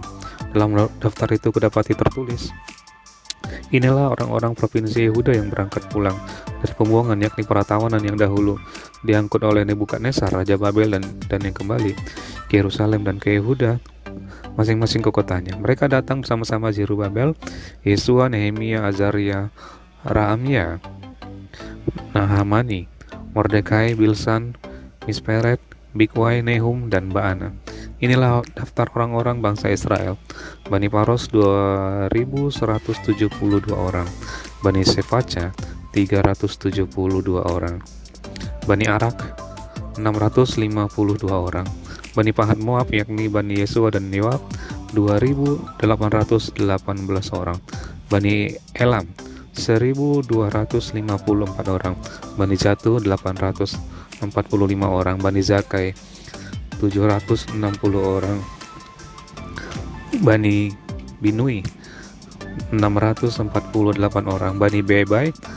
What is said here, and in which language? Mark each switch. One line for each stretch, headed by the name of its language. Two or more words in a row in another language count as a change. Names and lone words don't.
Indonesian: Dalam daftar itu kudapati tertulis, inilah orang-orang provinsi Yehuda yang berangkat pulang dari pembuangan, yakni para tawanan yang dahulu diangkut oleh Nebukadnezar, Raja Babel, dan yang kembali ke Yerusalem dan ke Yehuda, masing-masing ke kotanya. Mereka datang bersama-sama Zerubabel, Yesua, Nehemia, Azaria, Raamia, Nahamani, Mordekai, Bilsan, Misperet, Bikwai, Nehum, dan Baana. Inilah daftar orang-orang bangsa Israel. Bani Paros 2172 orang, Bani Sefaca 372 orang, Bani Arak 652 orang, Bani Pahat Moab yakni Bani Yesua dan Yoab 2818 orang, Bani Elam 1254 orang, Bani Jatu 845 orang, Bani Zakai 760 orang, Bani Binui 648 orang, Bani Bebai